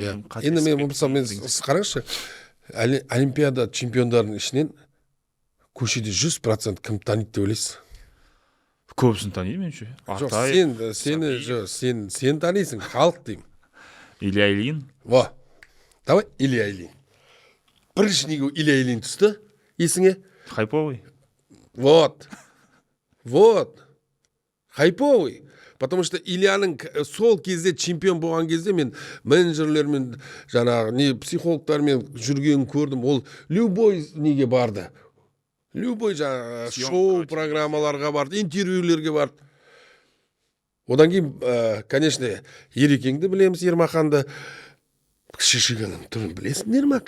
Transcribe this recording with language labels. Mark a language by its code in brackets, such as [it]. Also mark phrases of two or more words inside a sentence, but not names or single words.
[kk] Енді мен қараңызшы, Олимпиада чемпиондарының ішінен көшеде 100% кім таниды деп ойлайсыз? Көбісін таниды меніңше. Сен танисың, халық деймін. Илья Ильин. Давай, Илья Ильин. Бірінші неге Илья Ильин түсті, есіңе? [ru] Хайповый. Вот. Хайповый. [kk] Потому что Ильяның сол кезде чемпион болған кезде мен менеджерлермен, жаңағы психологтармен жүргенін көрдім. Ол любой неге барды. Любой жаңағы шоу программаларға барды, интервьюлерге барды. Одан кейін, конечно, Ерекеңді білеміз, Ермаханды, Шишиганның түрін білесіңдер ма?